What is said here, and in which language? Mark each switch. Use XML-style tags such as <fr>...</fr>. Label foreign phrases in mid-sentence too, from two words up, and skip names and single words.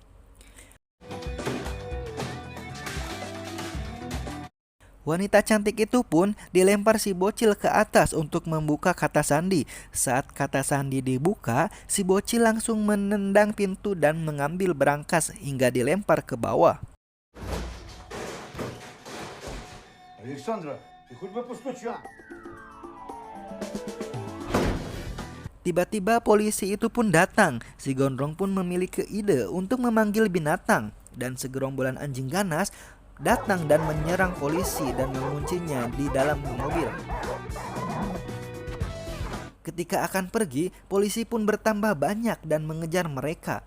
<id>Wanita cantik itu pun dilempar si bocil ke atas untuk membuka kata sandi. Saat kata sandi dibuka, si bocil langsung menendang pintu dan mengambil berangkas hingga dilempar ke bawah.</id> <ru>Александра, ты хоть бы постучал.</ru> <id>Tiba-tiba polisi itu pun datang. Si gondrong pun memiliki ide untuk memanggil binatang. Dan segerombolan anjing ganas datang dan menyerang polisi dan menguncinya di dalam mobil. Ketika akan pergi, polisi pun bertambah banyak dan mengejar mereka.</id>